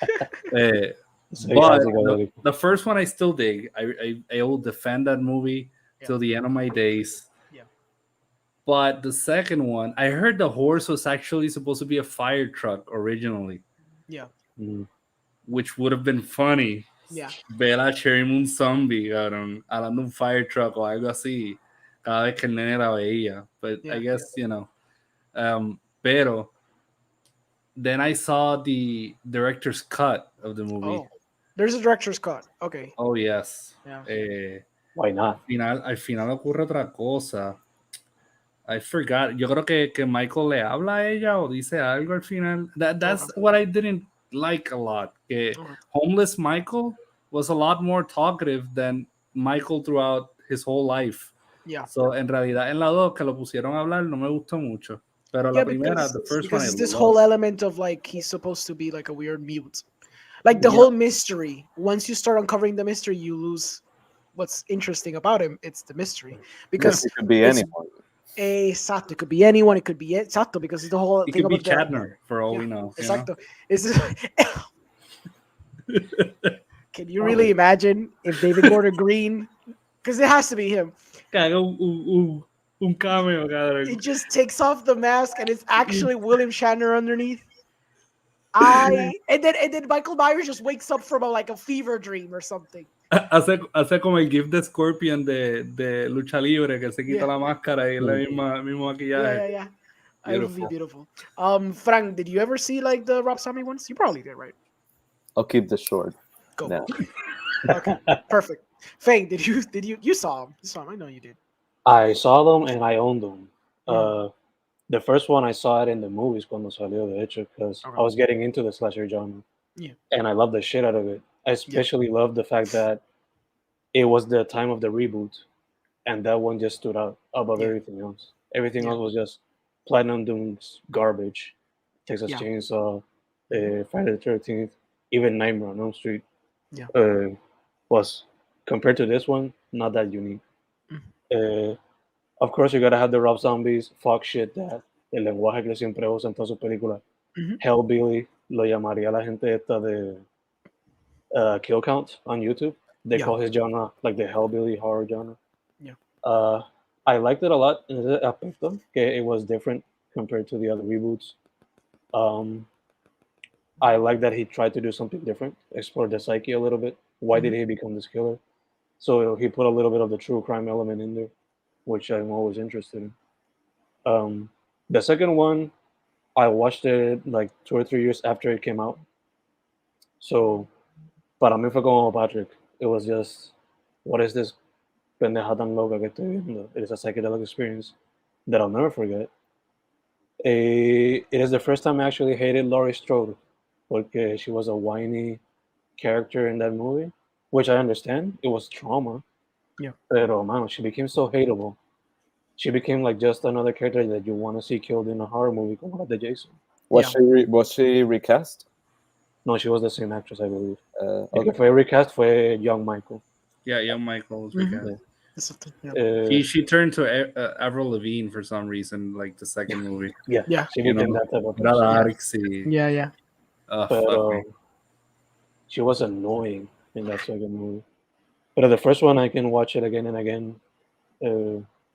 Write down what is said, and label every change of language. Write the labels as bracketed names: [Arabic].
[English] But the first one I still dig. I will defend that movie till the end of my days. Yeah. But the second one, I heard the horse was actually supposed to be a fire truck originally. Yeah. Which would have been funny. Yeah. [Spanish] Ver a Cherry Moon Zombie, cabrón, hablando un [English] fire truck [Spanish] o algo así, cada vez que el nene la veía. [English] But I guess, you know. [Spanish] Pero [English] then I saw the director's cut of the movie. Oh, there's a director's cut. Okay. Oh, yes. Yeah. Why not? [Spanish] Al final ocurre otra cosa. [English] I forgot. [Spanish] Yo creo que Michael le habla a ella o dice algo al final. [English] That's what I didn't like a lot. [Spanish] Que [English] homeless Michael was a lot more talkative than Michael throughout his whole life. Yeah. [Spanish] So, en realidad, en la 2 que lo pusieron a hablar no me gustó mucho. Pero la primera, [English] the first one, because it's this whole element of like he's supposed to be like a weird mute. Like the whole mystery. Once you start uncovering the mystery, you lose what's interesting about him. It's the mystery. Because it could be anyone. [Spanish] Exacto. [English] It could be anyone. It could be [Spanish] exacto [English] because it's the whole it thing could be about Shatner for all we know. [Spanish] Exacto. [English] Can you really imagine if David Gordon Green, because it has to be him, [Spanish] un cameo, cabrón. [English] He just takes off the mask and it's actually William Shatner underneath. And then Michael Myers just wakes up from a fever dream or something. [Spanish] Hace como el GIF de Scorpion de lucha libre que se quita la máscara y la mismo maquillaje. [English] Yeah. It would be beautiful. Frank, did you ever see like the Rob Zombie ones? You probably did, right? I'll keep this short. Go. No. Okay, perfect. Fang, did you saw them? You saw them. I know you did. I saw them and I owned them. The first one I saw it in the movies [Spanish] cuando salió, de hecho, [English] because I was getting into the slasher genre. Yeah. And I loved the shit out of it. I especially loved the fact that it was the time of the reboot, and that one just stood out above everything else. Everything else was just Platinum Doom's garbage. Texas Chainsaw, Friday the 13th, even Nightmare on Elm Street was compared to this one, not that unique. Of course, you gotta have the Rob Zombies, fuck shit that, [Spanish] el lenguaje que siempre usa en todas sus películas. Hellbilly, lo llamaría la gente esta de Kill Count [English] on YouTube. They call his genre like the Hellbilly horror genre. Yeah. I liked it a lot in [Spanish] ese aspecto, que [English] it was different compared to the other reboots. I like that he tried to do something different, explore the psyche a little bit. Why did he become this killer? So he put a little bit of the true crime element in there, which I'm always interested in. The second one, I watched it like 2 or 3 years after it came out. [Spanish] So, para mí fue como Patrick. [English] It was just, what is this [Spanish] pendeja tan loca que estoy viendo? [English] It is a psychedelic experience that I'll never forget. It is the first time I actually hated Laurie Strode, [Spanish] porque [English] she was a whiny character in that movie, which I understand. It was trauma. Yeah. [Spanish] Pero, [English] man, she became so hateable. She became like just another character that you want to see killed in a horror movie [Spanish] como la de Jason. [English] Was she recast? No, she was the same actress, I believe. Okay. [Spanish] El que fue recast fue Young Michael. [English] Yeah, young Michael was recast. She turned to Avril Lavigne for some reason, like the second movie. Yeah. She became that type of person. Yeah. But she was annoying in that second movie. But the first one, I can watch it again and again.